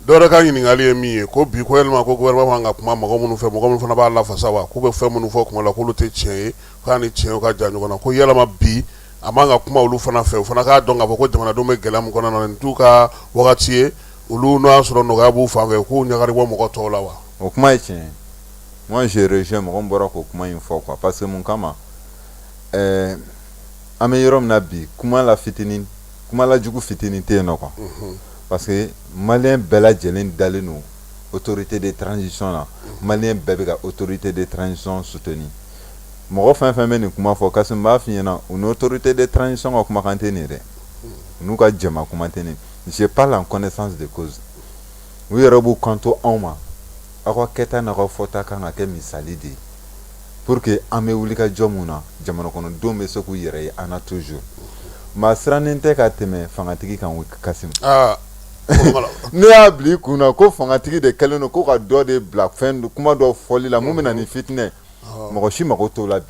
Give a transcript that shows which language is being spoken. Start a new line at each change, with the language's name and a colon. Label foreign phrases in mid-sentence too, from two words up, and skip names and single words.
Bambara: dɔw yɛrɛ ka ɲininkali ye min ye ko bi ko yalima ko gouvernement kan ka kuma mɔgɔ minnu fɛ mɔgɔ minnu fana b'a lafasa wa k'u bɛ fɛn minnu fɔ kuma la k'olu tɛ tiɲɛ ye k'a ni tiɲɛw ka jan ɲɔgɔn na ko yalama bi a man ka kuma olu fana fɛ u fana k'a dɔn k'a fɔ ko jamanadenw bɛ gɛlɛya min kɔnɔna na nin t'u ka wagati ye olu n'o y'a sɔrɔ nɔgɔya b'u fan fɛ k'u ɲagari bɔ mɔgɔ tɔw la wa. o kuma ye tiɲɛ ye
French: moi je rejoins
Bambara: mɔgɔ min bɔra k'o kuma in fɔ
French: quoi parce que
Bambara: mun kama an bɛ yɔrɔ min na bi kuma la jugu fitinin tɛ yen nɔ quoi parce que maliyɛn bɛɛ lajɛlen dalen don
French: autorité de transition
Bambara: na maliyɛn bɛɛ bɛ ka
French: autorité de transition
Bambara: soutenir mɔgɔ fɛn fɛn bɛ nin kuma fɔ kasi n b'a f'i ɲɛna u ni
French: autorité de transition
Bambara: ka kumakan tɛ nin dɛ u n'u ka jama kuma tɛ nin
French: je parle en connaissance de cause
Bambara: u yɛrɛ b'u kanto anw ma aw ka kɛta n'aw ka fɔta kan ka kɛ misali de ye
French: pour que
Bambara: an bɛ wuli ka jɔ mun na jamana kɔnɔdenw bɛ se k'u yɛrɛ ye an na toujours maa sirannen tɛ ka tɛmɛ fangatigi kan Kasimu ne y'a bila i kun na ko fangatigi de kɛlen don ko ka dɔ de bila fɛn kuma dɔ fɔli la mun bɛ na ni fitinɛ mɔgɔ si mago t'o la bi